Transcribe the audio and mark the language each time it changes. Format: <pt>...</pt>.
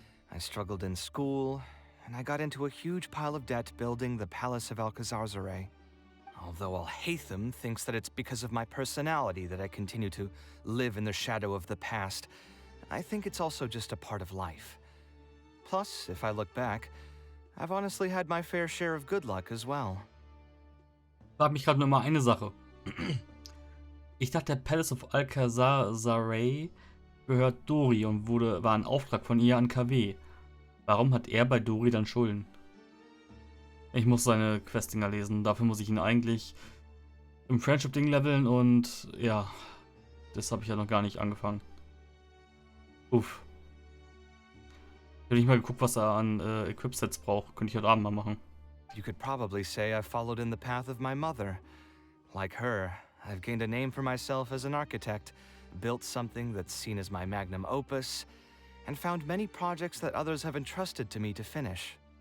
<en>I struggled in school, and I got into a huge pile of debt building the Palace of Alcazarzaray. Although Alhaitham thinks that it's because of my personality that I continue to live in the shadow of the past, I think it's also just a part of life. Plus, if I look back, I've honestly had my fair share of good luck as well.</en> <de>Ich frage mich gerade nur mal eine Sache. Ich dachte, der Palace of Alcazar gehört Dori und war ein Auftrag von ihr an KW. Warum hat er bei Dori dann Schulden? Ich muss seine Questdinger lesen. Dafür muss ich ihn eigentlich im Friendship-Ding leveln und ja, das habe ich ja noch gar nicht angefangen. Uff. Hätte ich mal geguckt, was er an Equip-Sets braucht. Könnte ich heute Abend mal machen.</de> <en>You could probably say I followed in the path of my mother. Like her, I've gained a name for myself as an architect, built something that's seen as my magnum opus, and found many projects that others have entrusted to me to finish.</en>